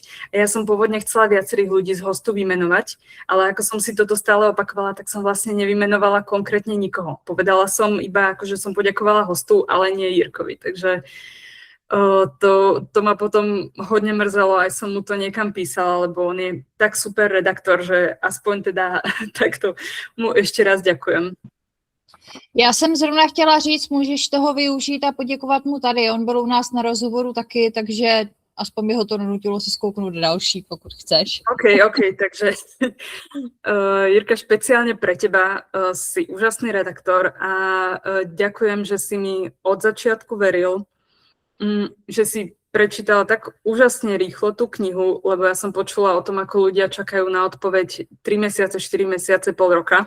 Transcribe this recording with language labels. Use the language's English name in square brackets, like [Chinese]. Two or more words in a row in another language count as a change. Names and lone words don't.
[Slovak] A ja som pôvodne chcela viacerých ľudí z hostu vymenovať, ale ako som si toto stále opakovala, tak som vlastne nevymenovala konkrétne nikoho. Povedala som iba, akože som poďakovala hostu, ale nie Jirkovi. Takže to ma potom hodne mrzelo, aj som mu to niekam písala, lebo on je tak super redaktor, že aspoň teda takto mu ešte raz ďakujem. [Czech] Já jsem zrovna chtěla říct, můžeš toho využít a poděkovat mu tady. On byl u nás na rozhovoru taky, takže aspoň by ho to donutilo si skouknout do další, pokud chceš. [Slovak] OK, takže Jirka, špeciálne pre teba si úžasný redaktor a ďakujem, že si mi od začiatku veril, že si prečítala tak úžasne rýchlo tú knihu, lebo ja som počula o tom, ako ľudia čakajú na odpoveď 3 mesiace, 4 mesiace, pol roka.